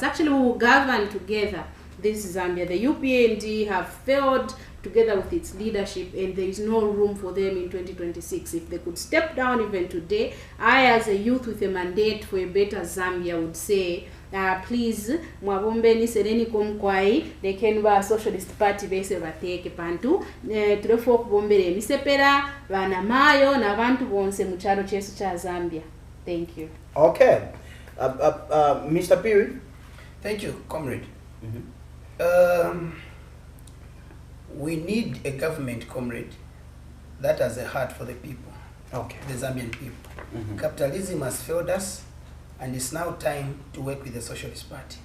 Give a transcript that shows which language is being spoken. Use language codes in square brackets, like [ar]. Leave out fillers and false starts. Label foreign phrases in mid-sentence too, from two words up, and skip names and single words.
[en] Actually, we will govern together this Zambia. The UPND have failed together with its leadership, and there is no room for them in 2026. If they could step down even today, I as a youth with a mandate for a better Zambia would say, please, [bem] mwabombeni sereni komkwai, [en] they can [bem] ba Socialist Party bese bateke pantu, tulefo okubombere emisepera, bana mayo na bantu bonse muchalo chesu cha Zambia. [en] Thank you. Okay. Mr. PHIRI? Thank you, comrade. We need a government, comrade, that has a heart for the people, the Zambian people. Capitalism has failed us, and it's now time to work with the Socialist Party.